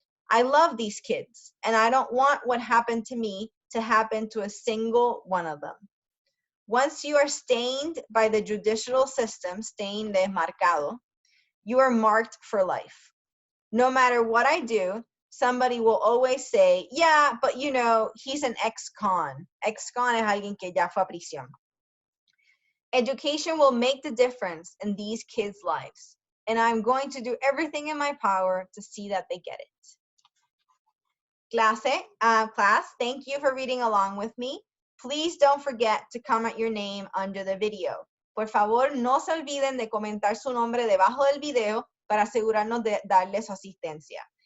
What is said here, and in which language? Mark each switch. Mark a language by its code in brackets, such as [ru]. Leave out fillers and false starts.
[en] I love these kids, and I don't want what happened to me to happen to a single one of them. Once you are stained by the judicial system, stained [es] es marcado, [en] you are marked for life. No matter what I do, somebody will always say, yeah, but you know, he's an ex-con. [es] Ex-con es alguien que ya fue a prisión. [en] Education will make the difference in these kids' lives, and I'm going to do everything in my power to see that they get it. Class, thank you for reading along with me. Please don't forget to comment your name under the video. [es] Por favor, no se olviden de comentar su nombre debajo del video para asegurarnos de darle su asistencia.